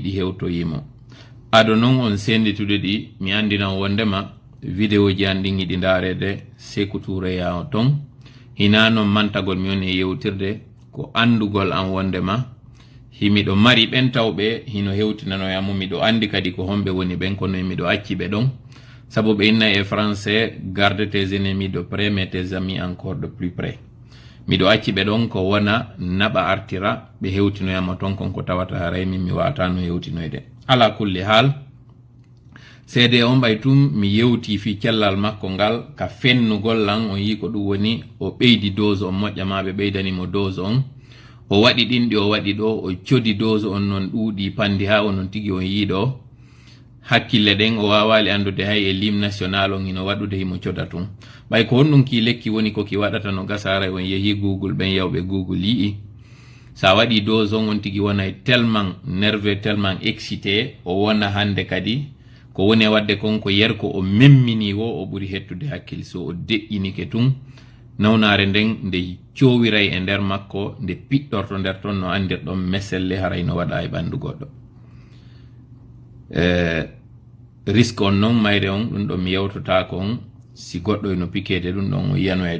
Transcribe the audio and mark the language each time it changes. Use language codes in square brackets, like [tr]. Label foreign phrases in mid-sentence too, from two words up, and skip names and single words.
[ff] ɗi hewtoyimo ado noon on senditude ɗi mi andinan wondema vidéo ji an ɗin yiɗi ndaarede Sékou Touré ya ton hina noon mantagol mi woni e yewtirde ko andugol an wondema himiɗo mari ɓen tawɓe hino hewtinanoyamo miɗo andi kadi ko homɓe woni ɓen kono miɗo acci ɓe ɗon sabu ɓe inna e français [fr] garde tes ennemis de près mais tes amis encore de plus près [ff] miɗo acci ɓe ɗon ko wona naɓa artira ɓe hewtinoyamo ton kon ko tawata haray min mi watano hewtinoyde ala kulli haal seede on ɓay tum mi yewti fi cellal makko ngal ka fennugol lan on yi ko ɗum woni o ɓeydi dose on moƴƴama ɓe ɓeydanimo dose on o waɗi ɗinɗi o waɗi ɗo o codi dose on noon ɗuuɗi pandi ha onon tigi on yiiɗo hakkille ɗen o wawali andude hay e lim national on hino waɗude himo coda tun ɓay ko honɗum ki lekki woni koki waɗata no gasara on yeehi google ɓen yawɓe google yii sa waɗi dose on tigi wonay [fr] tellement nerveux tellement excité [ff] o wona hande kadi ko woni e wadde kon ko yer ko o memmini wo o ɓuri hettude hakkille so o deƴƴinike tun nawnare nden nde cowiray e nder makko nde piɗɗorto nder ton no andirɗon meselle haray no waɗa e ɓandu goɗɗo risque on noon mayre on ɗum ɗon mi yewtota kon si goɗɗo no pikede ɗum ɗon o yiyano e